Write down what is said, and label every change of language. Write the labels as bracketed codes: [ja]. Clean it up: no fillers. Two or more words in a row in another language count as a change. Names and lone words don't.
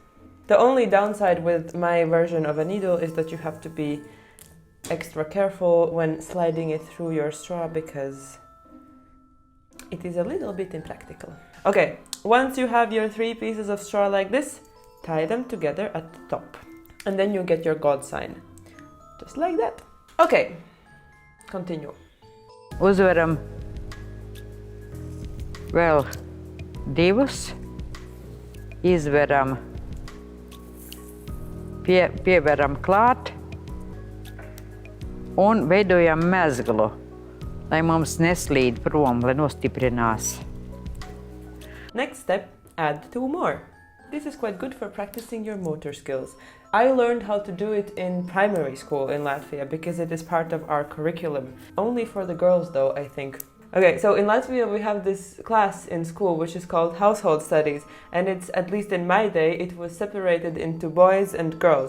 [en] The only downside with my version of a needle is that you have to be extra careful when sliding it through your straw, because it is a little bit impractical. Okay, once you have your 3 pieces of straw like this, tie them together at the top. And then you get your God sign. Just like that. Okay, continue. [lv] Uzveram vēl 2. Izveram, pieveram klāt un veidojam mezglu, lai mums neslīd prom, lai nostiprinās. [en] Next step, add 2 more. This is quite good for practicing your motor skills. I learned how to do it in primary school in Latvia because it is part of our curriculum. Only for the girls though, I think. Okay, so in Latvia we have this class in school which is called household studies, and it's, at least in my day, it was separated into boys and girls.